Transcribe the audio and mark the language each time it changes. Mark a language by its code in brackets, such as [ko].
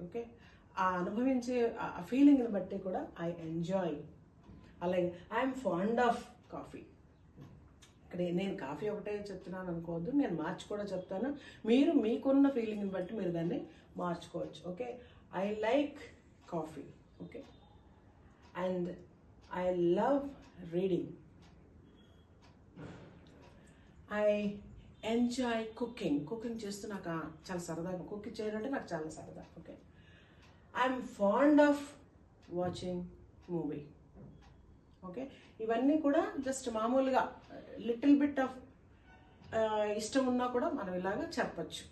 [te] Okay, ఆ అనుభవించే ఆ ఫీలింగ్ని బట్టి కూడా [en] I enjoy. [te] అలాగే [en] I'm fond of coffee. [te] ఇక్కడ నేను కాఫీ ఒకటే చెప్తున్నాను అనుకోవద్దు, నేను మార్చి కూడా చెప్తాను. మీరు మీకున్న ఫీలింగ్ని బట్టి మీరు దాన్ని మార్చుకోవచ్చు. [en] Okay, I like coffee. Okay, and I love reading. I enjoy cooking. [te] Cooking చేస్తూ నాకు చాలా సరదాగా, కుకింగ్ చేయడం అంటే నాకు చాలా సరదా. [en] Okay, I'm fond of watching movie. [te] Okay, ఇవన్నీ కూడా జస్ట్ మామూలుగా [en] little bit of [te] ఇష్టం ఉన్నా కూడా మనం ఇలాగా చెప్పచ్చు.